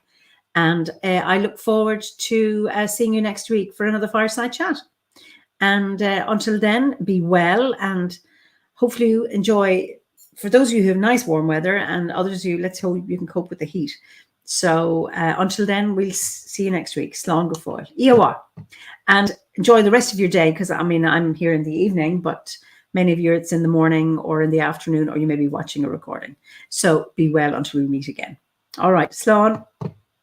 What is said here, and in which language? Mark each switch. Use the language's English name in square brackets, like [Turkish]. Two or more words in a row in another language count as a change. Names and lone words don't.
[English] And I look forward to seeing you next week for another Fireside Chat. And until then, be well, and hopefully you enjoy, for those of you who have nice warm weather, and others of you, let's hope you can cope with the heat. So until then, we'll see you next week. [Irish] Slán go fóill. Iawa. [English] And enjoy the rest of your day, because I mean, I'm here in the evening, but many of you, it's in the morning or in the afternoon, or you may be watching a recording. So be well until we meet again. All right, Slán.